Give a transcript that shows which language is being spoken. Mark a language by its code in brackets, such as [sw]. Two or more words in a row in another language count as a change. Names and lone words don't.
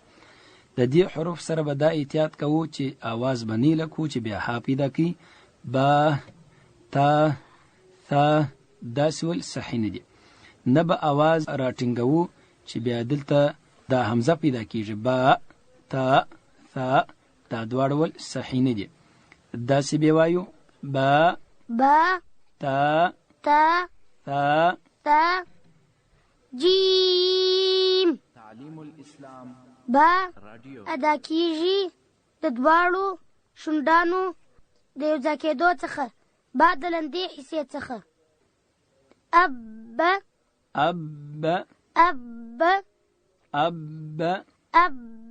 [ps] د دې حروف سره به دا احتیاط کوو چې آواز به نیله کو چې بیا ها پیدا کړي. با تا ثا داسې ول صحیح نه دي. نه به اواز راټینګوو چې بیا دلته دا حمزه پیدا کیږي. با تا ثا دا دواړه ول صحیح نه دي. داسې به وایو با [ar] با تا تا ثا تا جیم. تعلیم الاسلام با رادیو [ps] ادا کیږي د دواړو شونډانو د یو ځای کېدو څخه، با د لندې حصې څخه. [ar] اب اب اب اب اب.